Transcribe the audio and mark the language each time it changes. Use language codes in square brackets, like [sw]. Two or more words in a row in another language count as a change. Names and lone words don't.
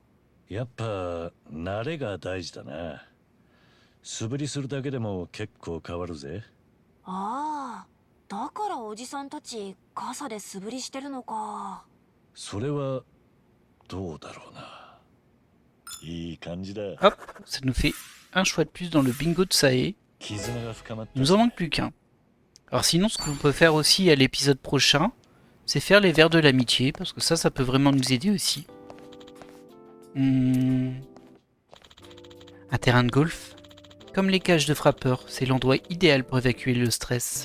[ja] やっぱ慣れが大事だな。素振りするだけでも結構変わるぜ。ああ、だからおじさんたち傘で素振りしてるのか。それはどうだろうな。いい感じだ。 [fr] Hop, ça nous fait un choix de plus dans le bingo de Sae. [ja] 絆が深まった。 [fr] Il nous en manque plus qu'un. Alors sinon, ce qu'on peut faire aussi à l'épisode prochain, c'est faire les vers de l'amitié, parce que ça peut vraiment nous aider aussi. Un terrain de golf. Comme les cages de frappeurs, c'est l'endroit idéal pour évacuer le stress.